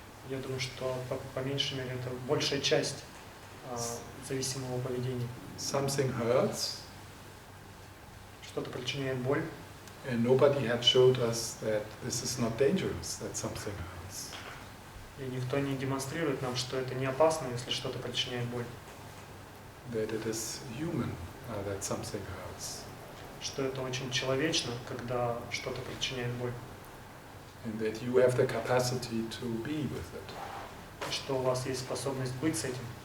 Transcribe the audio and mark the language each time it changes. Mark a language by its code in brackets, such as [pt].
[ru] Я думаю, что по меньшей мере это большая часть зависимого поведения. [en] Something hurts. [ru] Что-то причиняет боль. [en] And nobody had showed us that this is not dangerous, that something hurts. [ru] И никто не демонстрирует нам, что это не опасно, если что-то причиняет боль. [en] That it is human, that something hurts. [ru] Что это очень человечно, когда что-то причиняет боль. [en] And that you have the capacity to be with it. [ru] И что у вас есть способность быть с этим.